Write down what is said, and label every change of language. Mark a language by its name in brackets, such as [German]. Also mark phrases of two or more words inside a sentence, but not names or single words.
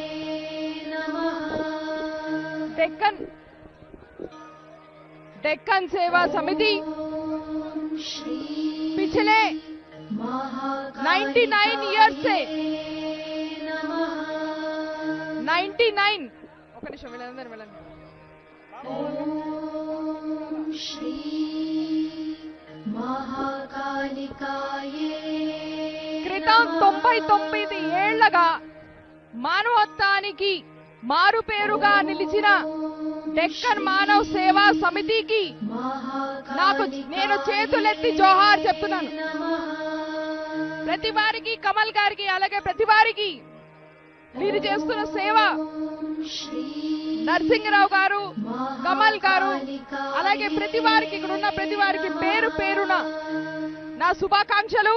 [Hindi] डेक्कन सेवा समिति पिछले 99 इयर्स से 99 [Telugu] ఒక నిమిషం వెళ్ళండి [Sanskrit] श्री महाकालिकाये [Telugu] క్రితం 99 ఏళ్లగా మానవత్వానికి మారు పేరుగా నిలిచిన డెక్కన్ మానవ్ సేవా సమితికి నేను చేతులెత్తి జోహార్ చెప్తున్నాను. ప్రతి వారికి కమల్ గారికి అలాగే ప్రతి వారికి మీరు చేస్తున్న సేవ నరసింహరావు గారు కమల్ గారు అలాగే ప్రతి వారికి ఇక్కడ ఉన్న ప్రతి వారికి పేరు పేరున నా శుభాకాంక్షలు.